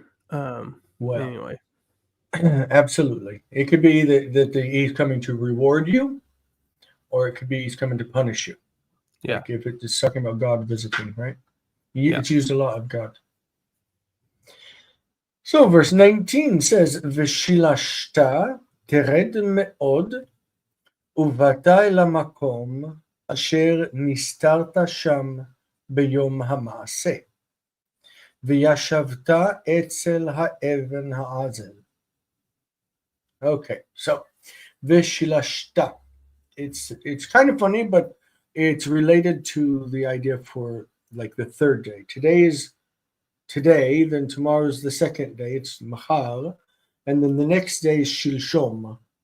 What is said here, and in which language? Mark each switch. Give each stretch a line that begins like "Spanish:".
English: Well, Anyway. absolutely. It could be that he's coming to reward you, or it could be he's coming to punish you. Yeah. Like if it's talking about God visiting, right? Yeah. It's used a lot of God. So verse 19 says,
Hebrew: V'shilashta tered me'od ובאת אל המקום אשר נסתרת שם ביום המעשה, וישבת אצל האבן העזל.
English: Okay, so Vishilashta. It's kind of funny, but it's related to the idea for like the third day. Today is today, then tomorrow's the second day. It's Mahal, and then the next day is Shilshom.